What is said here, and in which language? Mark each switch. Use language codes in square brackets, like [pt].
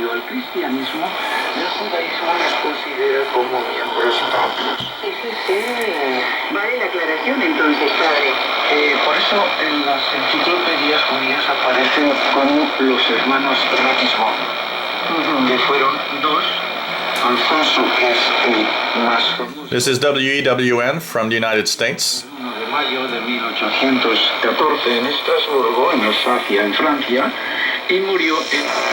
[es] El judaísmo los considera como miembros propios. Sí. Vale la aclaración entonces, padre. Por eso en las enciclopedias judías aparecen como los hermanos Ratismo, que fueron dos. Alfonso, que es el más famoso. [en] This is WEWN from the United States. [es] 1 de mayo de 1814 en Estrasburgo, en Alsacia, en Francia, y murió en...